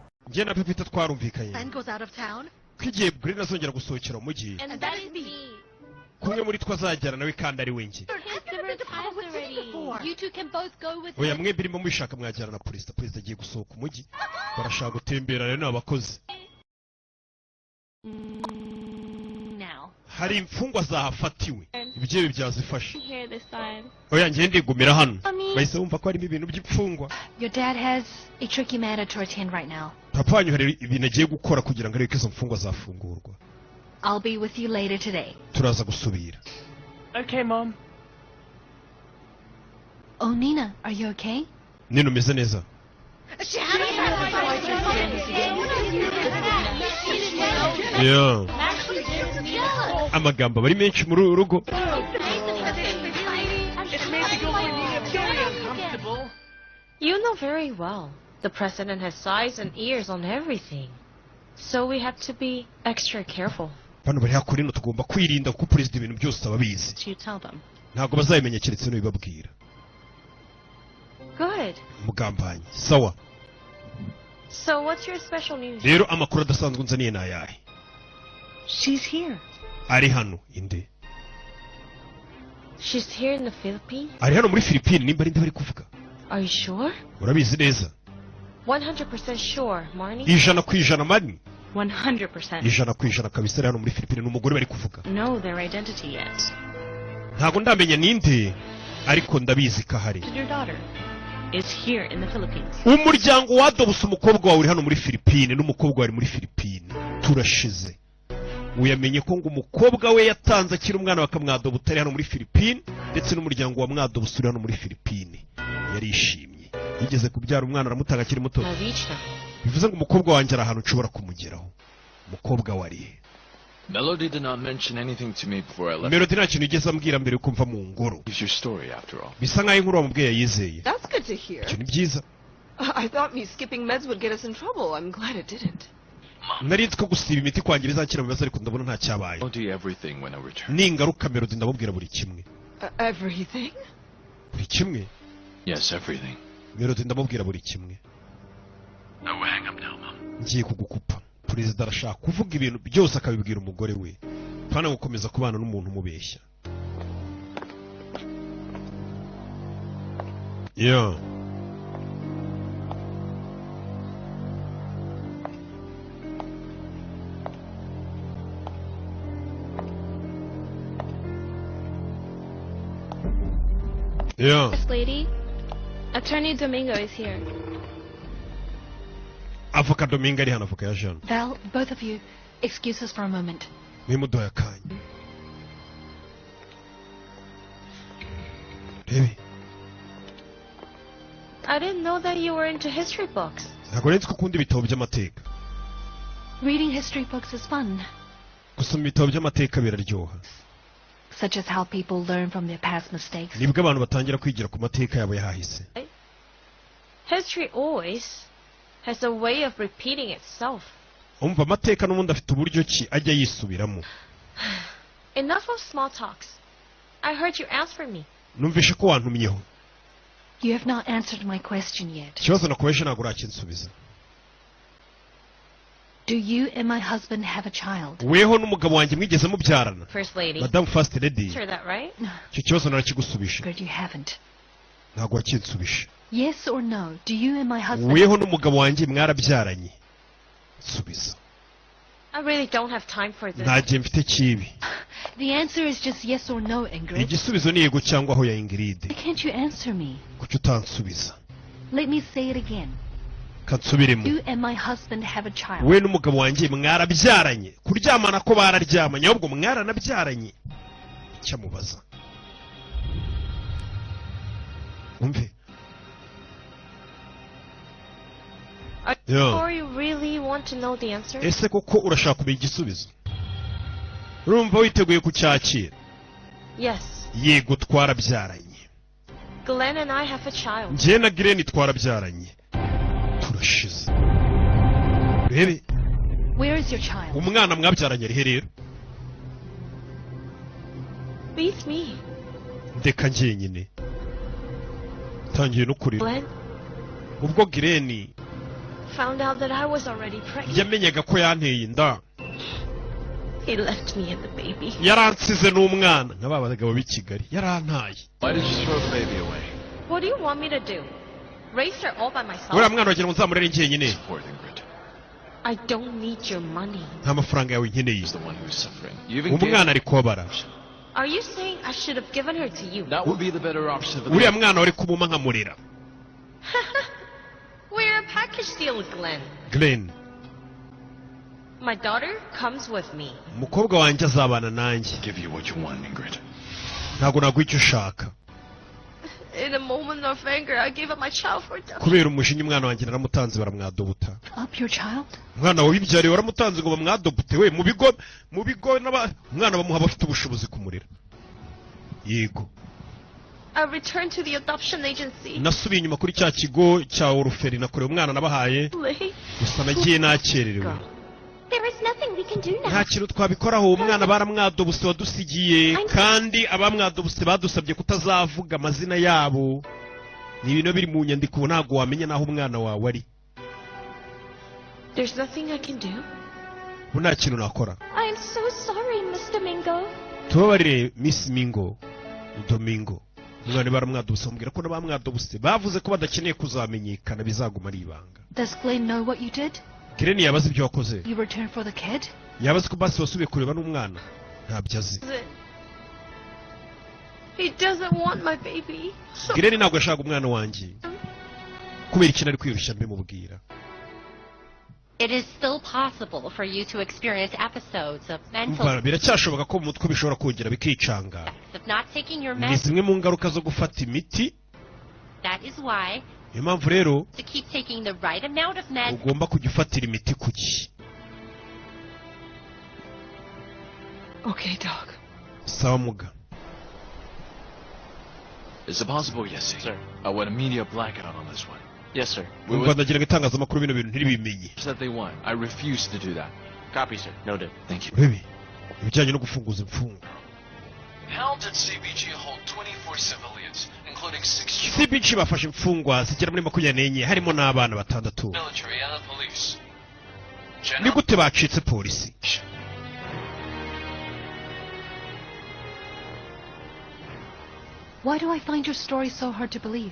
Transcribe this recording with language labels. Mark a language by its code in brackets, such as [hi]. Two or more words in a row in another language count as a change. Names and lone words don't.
[rw] njye na Pepita twarumvikanye [en] Glenn goes out of town. [rw] kwigiye Glenn azongera gusohokera mu mujyi [en] And that is me. [rw] kumwe muri twazajyana nawe kandi ari we njye [en] You two can both go with [rw] oya mwebwe irimo mwishaka mwajyana na Perezida agiye gusohoka umujyi barashaka gutembera rero n'abakozi [en] now. [rw] hari imfungwa zahafatiwe ibyo byazifasha oya njye ndigumira hano bahise bumva ko harimo ibintu by'imfungwa. [en] Your dad has a tricky matter to attend right now. [rw] papa wanyu hari ibintu agiye gukora kugira ngo arebe ko izo mfungwa zafungurwa. [en] I'll be with you later today. [rw] turaza gusubira. [en] Okay, Mom. Oh, Nina, are you okay? [rw] Nina umeze neza? Yeah. Amagambo bari menshi muri uru rugo. [en] You know very well the president has eyes and ears on everything, so we have to be extra careful. [rw] Bano bari hakuri no tugomba kwirinda kuko president ibintu byose ababizi. [en] You tell them. [rw] Ntabwo bazabimenya keretse no bibabwira. [en] Good. [rw] Mugambanyi. Sawa. [en] So what's your special news? [rw] Rero amakuru adasanzwe nzaniye nayahe? [en] She's here. [rw] Ari hano inde? [en] She's here in the Philippines? [rw] Ari hano muri Philippines nimba ari bari kuvuga. [en] Are you sure? [rw] Urabizi neza? [en] 100% sure, Marnie. [rw] Ijana ku ijana Marnie? 100%. Ijana ku ijana kabisa ari hano muri Philippines n'umugore bari kuvuga. [en] Know their identity yet. [rw] Ntago ndamenya ninde ariko ndabizi ko ahari. Your daughter is here in the Philippines. Umuryango wadobuse umukobwa wawe uri hano muri Philippines n'umukobwa wari muri Philippines. Turashize. Uyamenye ko ngo umukobwa we yatanze akiri umwana bakamwadoba utari hano muri Philippines ndetse n'umuryango wa mwadobuse uri hano muri Philippines. Yarishimye. Yigeze kubyara umwana aramutanga akiri muto. Bivuze ngo umukobwa wanjye ari ahantu nshobora kumugeraho. Umukobwa wari. [en] Melody did not mention anything to me before I left. [rw] Melody nta kintu igeze ambwira mbere yuko mva mu ngoro. [en] It's your story after all. [rw] Bisa nkaho inkuru wamubwiye yayizeye. [en] That's good to hear. [rw] Icyo ni byiza. [en] I thought me skipping meds would get us in trouble. I'm glad it didn't. [rw] Nari nzi ko gusiba imiti kwanjye bizakira mu bibazo ariko ndabona nta cyabaye. [en] I'll do everything when I return. [rw] Ningaruka Melody ndamubwira buri kimwe. [en] Everything? [rw] Buri kimwe? [en] Yes, everything. [rw] Melody ndamubwira buri kimwe. [en] I will hang up now, Mom. [rw] Ngiye kugukupa. Perezida arashaka kuvuga ibintu byose akabibwira umugore we. Pana gukomeza kubana n'umuntu umubeshya. [en] Yeah. Yeah. This lady, Attorney Domingo is here. [rw] Avoka Domingo ari hano avoka ya Jean. [en] Val, both of you, excuse us for a moment. [rw] Nimudoya kanya. Baby. [en] I didn't know that you were into history books. [rw] Ntabwo nzi ko ukunda ibitabo by'amateka. [en] Reading history books is fun. [rw] Gusoma ibitabo by'amateka biraryoha. [en] Such as how people learn from their past mistakes. [rw] Nibwo abantu batangira kwigira ku mateka yabo yahahise. [en] History always has a way of repeating itself. [rw] Umva amateka n'ubundi afite uburyo ki ajya yisubiramo. [en] Enough of small talks. I heard you answer me. [rw] Numvishe ko wantumyeho. [en] You have not answered my question yet. [rw] Ikibazo nakomeje ntabwo urakinsubiza. [en] Do you and my husband have a child? [rw] Weho n'umugabo wanjye mwigeze mubyarana. [en] First lady. Madam First Lady. Sure that right? [rw] Icyo kibazo narakigusubishe. [en] Good, you haven't. [rw] Ntabwo wakinsubishe. [en] Yes or no? Do you and my husband? [rw] Weho n'umugabo wanjye mwarabyaranye. Subiza. [en] I really don't have time for this. [rw] Ntagiye mfite kibi. [en] The answer is just yes or no, Ingrid. [rw] Igisubizo ni yego cyangwa aho ya Ingrid. [en] Why can't you answer me? [rw] Kuki utansubiza? [en] Let me say it again. [rw] Kansubiremo. [en] You and my husband have a child. [rw] We n'umugabo wanjye mwarabyaranye. Kuryamana ko bararyamanye ahubwo mwaranabyaranye. Cyamubaza. Umve. [en] Or you really want to know the answer? [rw] Ese koko urashaka kumenya igisubizo? Urumva witeguye kucyakira? [en] Yes. [rw] Yego twarabyaranye. [en] Glenn and I have a child. [rw] Njye na Glenn twarabyaranye. Turashize. Rebe. [en] Where is your child? [rw] Umwana mwabyaranye ari he rero? [en] With me. [rw] Ndeka njyenyine. Tangiye no kurira. Glenn? Ubwo Glenn [en] found out that I was already pregnant. [rw] yamenyaga ko yanteye inda [en] He left me and the baby. [rw] yaransize n'umwana nk'aba bagabo b'i Kigali yarantaye. [en] Why did you throw the baby away? What do you want me to do? Raise her all by myself? [rw] uriya mwana wagira ngo nzamurere njyenyine. [en] Poor Ingrid. I don't need your money. [rw] nta mafaranga yawe nkeneye. [en] He's the one who's suffering. You even gave... [rw] umwana ari kubabara. [en] Are you saying I should have given her to you? That would be the better option. [rw] uriya mwana wari kumuma nkamurera. [en] We're a package deal, Glenn. Glenn, My daughter comes with me. [rw] umukobwa wanjye azabana nanjye. [en] Give you what you want, Ingrid. [rw] ntabwo naguha icyo ushaka. [en] In a moment of anger, I gave up my child for adoption. [rw] kubera umujinya umwana wanjye naramutanze baramwadobuta. [en] Up your child? [rw] umwana wawe wibyariye waramutanze ngo bamwadobute we mu bigo umwana bamuha abafite ubushobozi kumurera. yego. [en] I returned to the adoption agency. [rw] nasubiye inyuma kuri cya kigo cya oruferi nakorewe umwana nabahaye. [en] Late. [rw] gusa nagiye nakererewe. [en] There is nothing we can do now. [rw] nta kintu twabikoraho umwana baramwadobuse wadusigiye kandi abamwadobuse badusabye kutazavuga amazina yabo. ni ibintu biri mu nyandiko ubu ntabwo wamenya naho umwana wawe ari. [en] There's nothing I can do. [rw] ubu nta kintu nakora. [en] I am so sorry, Miss Domingo. [rw] tubabarire Miss Mingo Domingo. umwana baramwadobuse bamubwira ko n'abamwadobuse bavuze ko badakeneye kuzamenyekana bizaguma ari ibanga. [en] Does Glenn know what you did? [rw] Glenn yabaze ibyo wakoze. [en] You returned for the kid? [rw] yabaze ko basi wasubiye kureba n'umwana. ntabyo azi. [en] He doesn't want my baby. So [rw] Glenn ntabwo yashaka umwana wanjye kubera ikintu ari kwirushya mbimubwira. [en] It is still possible for you to experience episodes of mental [rw] umva biracyashoboka ko mu mutwe bishobora kongera bikicanga. [en] effects of not taking your [rw] ni [en] meds. [rw] zimwe mu ngaruka zo gufata imiti. [en] That is why [rw] niyo mpamvu rero [en] to keep taking the right amount of meds. [rw] ugomba kujya ufatira imiti ku gihe. [en] Okay, Doc. [rw] sawa muga. [en] Is it possible? Yes, sir. I want a media blackout on this one. Yes, sir. We [rw] umva [en] would [rw] ndagira ngo itangazamakuru bino bintu ntiribimenye. [en] that they want. I refuse to do that. Copy, sir. Noted. Thank you. [rw] urebe ibijyanye no gufunguza imfungwa. [en] Hounds at CBG hold 24 civilians, including 6 children, [rw] CBG bafashe imfungwa zigera muri 24 harimo n'abana batandatu. [en] military, and the police. [rw] ni gute bacitse polisi? [en] Why do I find your story so hard to believe?